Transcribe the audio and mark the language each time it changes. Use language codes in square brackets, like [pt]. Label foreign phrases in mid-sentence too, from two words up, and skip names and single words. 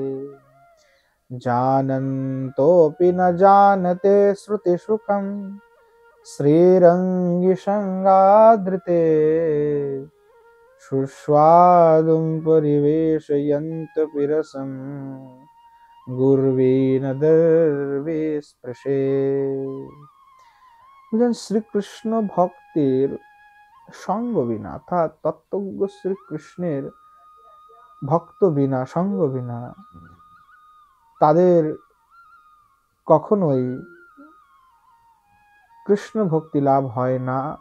[sa] जानन्तोऽपि न जानते श्रुतिसुखं श्रीरङ्गिसङ्गादृते सुस्वादुं परिवेशयन्तपि रसं गुर्वेण दर्वे स्पृशे। [bn] শ্রীকৃষ্ণ ভক্তের সঙ্গ বিনা অর্থাৎ তত্ত্বজ্ঞ শ্রীকৃষ্ণের ভক্ত বিনা, সঙ্গ বিনা তাদের কখনোই কৃষ্ণ ভক্তি লাভ হয় না।